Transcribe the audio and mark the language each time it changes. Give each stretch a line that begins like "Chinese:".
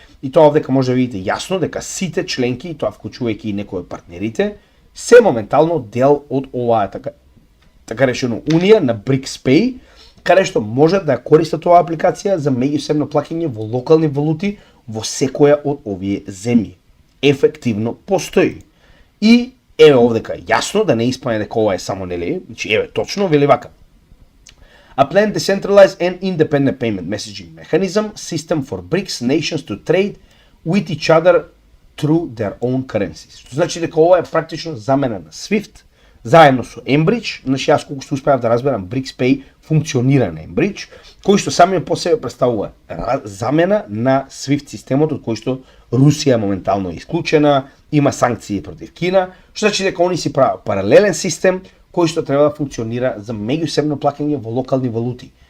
Macedonian: И тоа овдека може да видите јасно дека сите членки, и тоа вклучувајќи и некои од партнерите, се моментално дел од оваа така решено унија на BRICS-Pay, каде што можат да ја користат оваа апликација за меѓусебно плаќање во локални валути во секоја од овие земји. Ефективно постои. И еве овдека јасно да не испане дека ова е само нели, значи еве точно вели вака.
English: A planned decentralized and independent payment messaging mechanism system for BRICS nations to trade with each other through their own currencies.
Macedonian: Што значи дека ова е практично замена на SWIFT заедно со mBridge. Значи јас колку што успеав да разберам, BRICS-Pay функционира на mBridge, кој што самиот по себе представува замена на SWIFT системот од кој што Русија моментално е исклучена, има санкции против Кина, што значи дека они си прават паралелен систем кој што треба да функционира за меѓусебно плаќање во локални валути.